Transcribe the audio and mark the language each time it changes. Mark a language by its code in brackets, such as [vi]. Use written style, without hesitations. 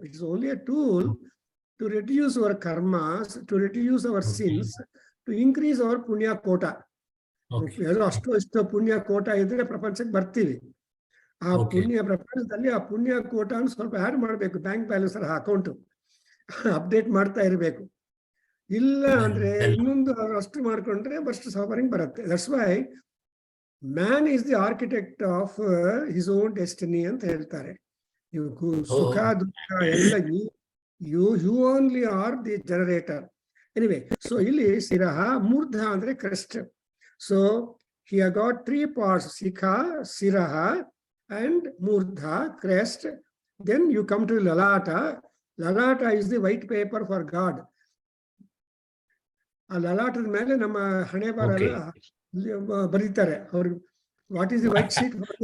[en] It's only a tool to reduce our karmas, to reduce our sins, to increase our punya quota. [kn] ಅಷ್ಟು ಪುಣ್ಯ ಕೋಟ ಇದ್ರೆ ಪ್ರಪಂಚಕ್ಕೆ ಬರ್ತೀವಿ. ಆ ಪುಣ್ಯ ಪ್ರಪಂಚದಲ್ಲಿ ಆ ಪುಣ್ಯ ಕೋಟ ಸ್ವಲ್ಪ ಆಡ್ ಮಾಡ್ಬೇಕು, ಬ್ಯಾಂಕ್ ಬ್ಯಾಲೆನ್ಸ್ ಅಕೌಂಟ್ ಅಪ್ಡೇಟ್ ಮಾಡ್ತಾ ಇರಬೇಕು. ಇಲ್ಲ ಅಂದ್ರೆ ಇನ್ನೊಂದು ಅಷ್ಟು ಮಾಡ್ಕೊಂಡ್ರೆ ಫಸ್ಟ್ ಸಫರಿಂಗ್ ಬರುತ್ತೆ. [en] that's why man is the architect of his own destiny [kn] ಅಂತ ಹೇಳ್ತಾರೆ. ಸುಖ ದುಃಖ ಎಲ್ಲ [en] You only are the generator. [kn] Anyway, so ಇಲ್ಲಿ ಶಿರಃ, ಮೂರ್ಧ ಅಂದ್ರೆ crest. [en] So here got 3 parts: Sikha, Siraha, and Murdha, crest. Then you come to Lalata. Lalata is the white paper for God. [kn] ಆ ಲಲಾಟದ ಮೇಲೆ ನಮ್ಮ ಹಣೆ ಬರ ಬರೀತಾರೆ ಅವ್ರು. [en] What is the white sheet?